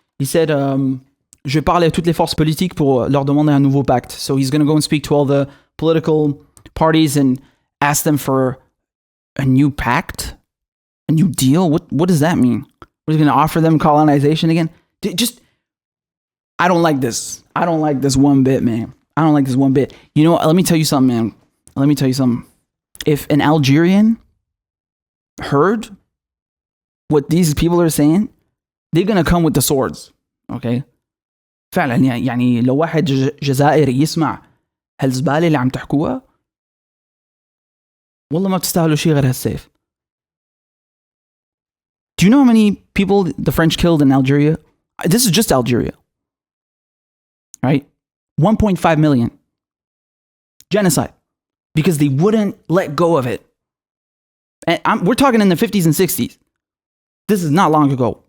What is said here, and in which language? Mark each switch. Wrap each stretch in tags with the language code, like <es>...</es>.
<en>He said,</en> <fr>je vais parler à toutes les forces politiques pour leur demander un nouveau pacte.</fr> <en>So he's going to go and speak to all the political parties and ask them for a new pact? A new deal? What does that mean? We're going to offer them colonization again? I don't like this. I don't like this one bit, man. I don't like this one bit. You know what? Let me tell you something, man. let me tell you something. If an Algerian heard what these people are saying, they're gonna come with the swords. Okay.</en> <ar>فعلا يعني لو واحد جزائري يسمع هالزبالة اللي عم تحكوها والله ما بتستاهلوا شيء غير هالسيف.</ar> <en>Do you know how many people the French killed in Algeria? This is just Algeria. Right? 1.5 million. Genocide. Because they wouldn't let go of it. And we're talking in the 50s and 60s. This is not long ago.</en>